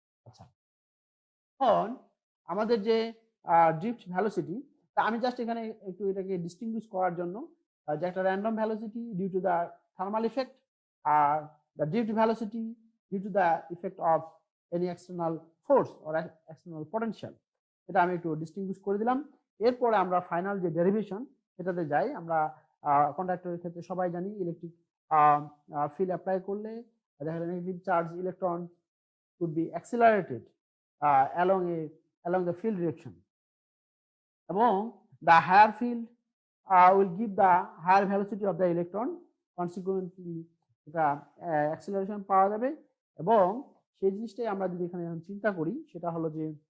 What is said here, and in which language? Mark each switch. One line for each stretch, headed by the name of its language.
Bangla: আচ্ছা, এখন আমাদের যে ড্রিফট ভ্যালোসিটি, তা আমি জাস্ট এখানে একটু এটাকে ডিস্টিংগুইশ করার জন্য যে একটা
English: random velocity due to the thermal effect,
Bangla: are
English: the drift velocity due to the effect of any external force or external potential,
Bangla: এটা আমি একটু ডিস্টিংগুইশ করে দিলাম। এরপরে আমরা ফাইনাল যে ডেরিভেশন সেটাতে যাই। আমরা কন্ডাক্টরের ক্ষেত্রে সবাই জানি ইলেকট্রিক ফিল্ড অ্যাপ্লাই করলে দেখা যায় negative charge electron
English: could be accelerated along the field direction,
Bangla: এবং
English: the higher field will give the higher velocity of the electron,
Bangla: consequently এটা acceleration পাওয়া যাবে। এবং সেই জিনিসটাই আমরা যদি এখানে চিন্তা করি, সেটা হলো যে